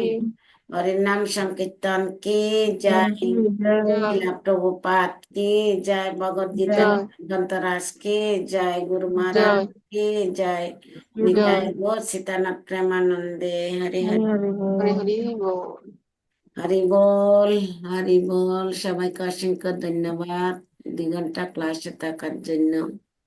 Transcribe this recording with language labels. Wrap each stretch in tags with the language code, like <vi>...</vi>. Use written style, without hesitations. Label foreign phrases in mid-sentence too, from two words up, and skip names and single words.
<hi>हरे नाम संकीर्तन की जय, जय शिला प्रभुपाद की जय, भगवद गीता जय ग्रंथराज की जय, गुरु महाराज जय की जय, जय, निताई गौर सीतानाथ प्रेमानंदे। हरे हरे, हरे हरि बोल।</hi> <bn>হরি বল, হরি বল। সবাইকে অসংখ্য ধন্যবাদ 2 ঘন্টা ক্লাসে থাকার জন্য।</bn>